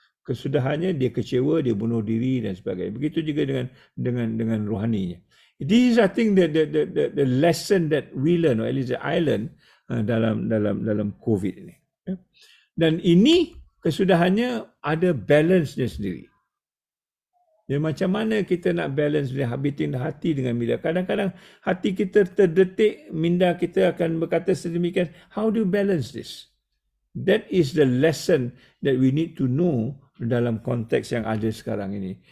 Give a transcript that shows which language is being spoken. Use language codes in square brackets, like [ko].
[ms] Kesudahannya dia kecewa, dia bunuh diri dan sebagainya. Begitu juga dengan rohaninya. [en] This is I think the lesson that we learn, or at least I learn dalam COVID ini. [ms] Dan ini kesudahannya ada balance-nya sendiri. Ya, macam mana kita nak balance between hati dengan minda. Kadang-kadang hati kita terdetik, minda kita akan berkata sedemikian. [en] How do you balance this? That is the lesson that we need to know [ms] dalam konteks yang ada sekarang ini.